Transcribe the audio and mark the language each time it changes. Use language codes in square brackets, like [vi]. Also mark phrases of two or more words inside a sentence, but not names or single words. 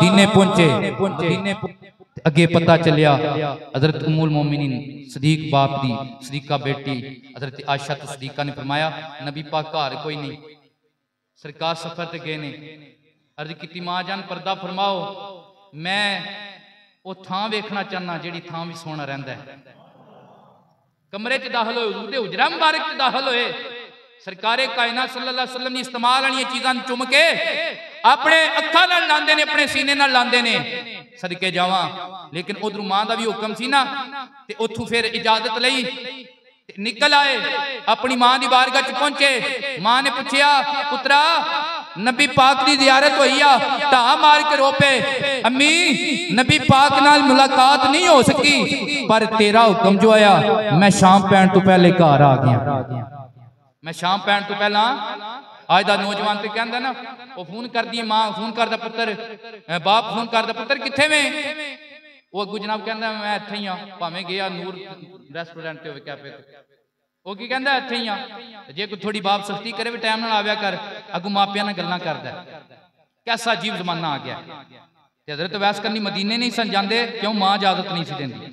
[pa] ਮਦੀਨੇ ਪਹੁੰਚੇ, ਮਦੀਨੇ ਅੱਗੇ ਪਤਾ ਚਲਿਆ ਹਜ਼ਰਤ ਉੱਮੁਲ ਮੋਮਿਨੀਨ ਸਦੀਕ ਬਾਪ ਦੀ ਸਦੀਕਾ ਬੇਟੀ ਹਜ਼ਰਤ ਆਇਸ਼ਾ ਤੋ ਸਦੀਕਾ ਨੇ ਫ਼ਰਮਾਇਆ ਨਬੀ ਪਾਕ ਘਰ ਕੋਈ ਨਹੀਂ, ਸਰਕਾਰ ਸਫ਼ਰ ਤੇ ਗਏ ਨੇ। ਅਰਜ਼ ਕੀ ਮਾਂ ਜਾਨ ਪਰਦਾ ਫ਼ਰਮਾਓ, ਮੈਂ ਵੋ ਥਾਂ ਵੇਖਣਾ ਚਾਹਨਾ ਜੇੜੀ ਥਾਂ ਭੀ ਸੋਹਣਾ ਰਹਿੰਦਾ ਹੈ। ਕਮਰੇ ਚ ਦਾਖ਼ਲ ਹੋਏ, ਉਹਦੇ ਹੁਜਰਾ ਮੁਬਾਰਕ ਚ ਦਾਖ਼ਲ ਹੋਏ, ਸਰਕਾਰੇ ਕਾਇਨਾਤ ਸੱਲੱਲਾਹੁ ਅਲੈਹਿ ਵਸੱਲਮ ਦੀ ਇਸਤੇਮਾਲ ਵਾਲੀ ਚੀਜ਼ਾਂ ਚੁੰਮ ਕੇ ਅਪਣੇ ਅੱਖਾਂ ਨਾਲ ਲਾਂਦੇ ਨੇ, ਅਪਣੇ ਸੀਨੇ ਨਾਲ ਲਾਂਦੇ ਨੇ, ਸਦਕੇ ਜਾਵਾਂ। ਲੇਕਿਨ ਉਧਰੋਂ ਮਾਂ ਦਾ ਭੀ ਹੁਕਮ ਸੀ ਨਾ, ਤੇ ਉੱਥੋਂ ਫਿਰ ਇਜਾਜ਼ਤ ਲਈ ਨਿਕਲ ਆਏ, ਅਪਣੀ ਮਾਂ ਕੀ ਬਾਰਗਾਹ ਚ ਪਹੁੰਚੇ। ਮਾਂ ਨੇ ਪੁੱਛਿਆ ਪੁੱਤਰਾ ਨਬੀ ਪਾਕ ਕੀ ਜ਼ਿਆਰਤ ਹੋਈ ਆ, ਢਾ ਮਾਰ ਕੇ ਰੋ ਪੇ। ਅੰਮੀ ਨਬੀ ਪਾਕ ਨਾਲ ਮੁਲਾਕਾਤ ਨਹੀਂ ਹੋ ਸਕੀ, ਪਰ ਤੇਰਾ ਹੁਕਮ ਜੋ ਆਇਆ ਮੈਂ ਸ਼ਾਮ ਪੈਣ ਤੋ ਪਹਿਲੇ ਘਰ ਆ ਗਿਆ। ਮੈਂ ਸ਼ਾਮ ਪੈਣ ਤੋ ਪਹਿਲਾ ਅੱਜ ਕਾ ਨੌਜਵਾਨ ਤੋ ਕਹਿੰਦਾ ਨਾ, ਵੋ ਫ਼ੋਨ ਕਰ ਦੀ ਮਾਂ, ਫ਼ੋਨ ਕਰਦਾ ਪੁੱਤਰ, ਬਾਪ ਫ਼ੋਨ ਕਰਦਾ ਪੁੱਤਰ ਕਿੱਥੇ ਮੇਂ, ਵੋ ਅੱਗੋਂ ਜਨਾਬ ਕਹਿੰਦਾ ਮੈਂ ਇੱਥੇ ਹੀ ਹਾਂ, ਭਾਵੇਂ ਗਿਆ ਨੂਰ ਰੈਸਟੋਰੈਂਟ ਤੇ ਕੈਫ਼ੇ ਤੇ, ਵੋ ਕੀ ਕਹਿੰਦਾ ਇੱਥੇ ਹੀ ਹਾਂ। ਜੇ ਕੋਈ ਥੋੜ੍ਹੀ ਬਾਪ ਸਖ਼ਤੀ ਕਰੇ ਭੀ ਟਾਈਮ ਨਾਲ ਆਇਆ ਕਰ, ਅੱਗੋਂ ਮਾਪਿਆਂ ਨਾਲ ਗੱਲਾਂ ਕਰਦਾ। ਕੈਸਾ ਅਜੀਬ ਜ਼ਮਾਨਾ ਆ ਗਿਆ। ਤੇ ਹਜ਼ਰਤ ਵੈਸ ਕਰਨੀ ਮਦੀਨੇ ਨਹੀਂ ਸਨ ਜਾਂਦੇ, ਕਿਉਂ ਮਾਂ ਇਜਾਜ਼ਤ ਨਹੀਂ ਸੀ ਦੇਂਦੀ।